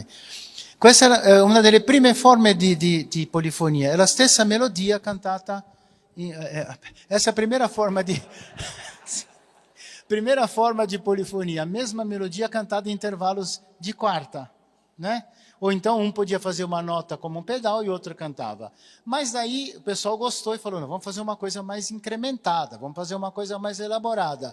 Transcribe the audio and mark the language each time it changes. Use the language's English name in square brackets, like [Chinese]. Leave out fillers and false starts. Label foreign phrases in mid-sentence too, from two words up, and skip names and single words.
[Italian] Questa è una delle prime forme di polifonia, è la stessa melodia cantata, [Portuguese] essa primeira forma [Italian] di polifonia, [Portuguese] a mesma melodia cantada em intervalos de quarta, né? Ou então um podia fazer uma nota como um pedal e outro cantava. Mas daí o pessoal gostou e falou, não, vamos fazer uma coisa mais incrementada, vamos fazer uma coisa mais elaborada.